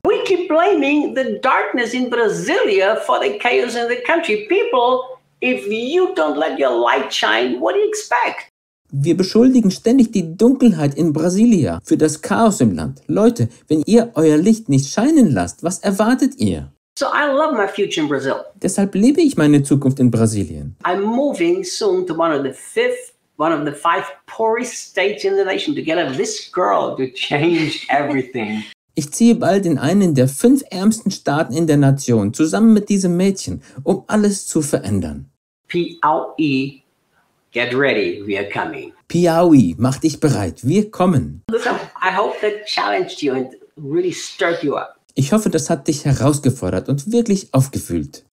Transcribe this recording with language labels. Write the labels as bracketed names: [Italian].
[English] We keep blaming the darkness in Brasilia for the chaos in the country. People, if you don't let your light shine, what do you expect? [German] Wir beschuldigen ständig die Dunkelheit in Brasilia für das Chaos im Land. Leute, wenn ihr euer Licht nicht scheinen lasst, was erwartet ihr? [English] So I love my future in Brazil. [German] Deshalb liebe ich meine Zukunft in Brasilien. [English] I'm moving soon to one of the five poorest states in the nation to get this girl to change everything. [German] Ich ziehe bald in einen der 5 ärmsten Staaten in der Nation zusammen mit diesem Mädchen, um alles zu verändern. [English] Piauí, get ready, we are coming. [German] Piauí, mach dich bereit, wir kommen. [English] So, I hope that challenged you and really stirred you up. [German] Ich hoffe, das hat dich herausgefordert und wirklich aufgefühlt.